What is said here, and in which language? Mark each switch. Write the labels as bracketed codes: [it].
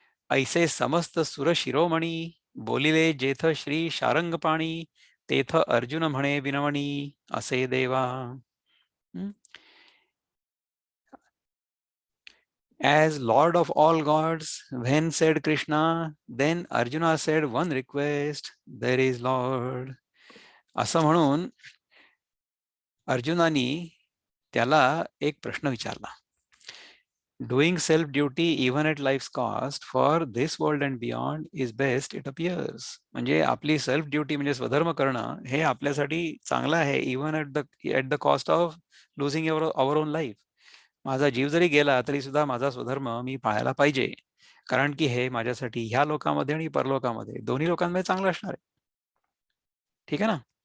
[mr] ऐसे समस्त सुर शिरोमणी, बोलिले जेथ श्री शारंगपाणी, तेथ अर्जुन म्हणे विनवणी, असे देवा. [en] As Lord of all gods, when said Krishna, then Arjuna said one request, there is Lord. [mr] असं म्हणून अर्जुनानी त्याला एक प्रश्न विचारला. [en] Doing self duty even at life's cost for this world and beyond is best, it appears. [mr] म्हणजे आपली [en] self duty [mr] म्हणजे स्वधर्म करणं हे आपल्यासाठी चांगलं आहे, [en] Even at the cost of losing our own life. [mr] माझा जीव जरी गेला तरी सुद्धा माझा स्वधर्म मी पाळायला पाहिजे, कारण की हे माझ्यासाठी ह्या लोकामध्ये आणि परलोकामध्ये दोन्ही लोकांमध्ये चांगलं असणार आहे. ठीक आहे ना.